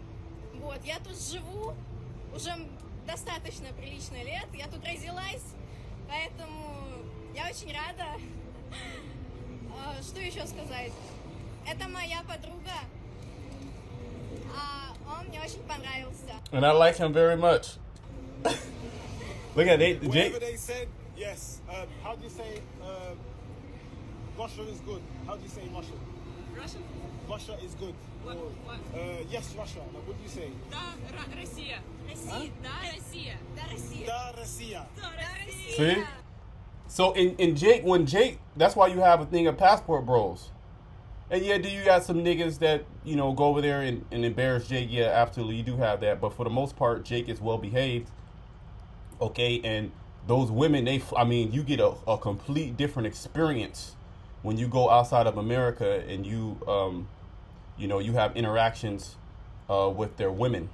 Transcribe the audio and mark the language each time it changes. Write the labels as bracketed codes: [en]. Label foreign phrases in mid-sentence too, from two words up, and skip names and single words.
[ru] Вот, я тут живу уже достаточно прилично лет, я тут родилась, поэтому я очень рада. Что еще сказать? Это моя подруга, он мне очень понравился. [en] And I like him very much. Look at it. Whatever they said, yes. How do you say Russia is good? How do you say Russian? Russian? Russia is good. What? Yes, Russia. Like, what do you say? [ru] Да, Россия. Россия. Да, Россия. Да, Россия. Да Россия. Да, Россия. [en] See? So in Jake, that's why you have a thing of passport bros. And yeah, do you got some niggas that, you know, go over there and embarrass Jake? Yeah, absolutely, you do have that. But for the most part, Jake is well behaved. Okay, and those women, you get a complete different experience when you go outside of America and you have interactions with their women.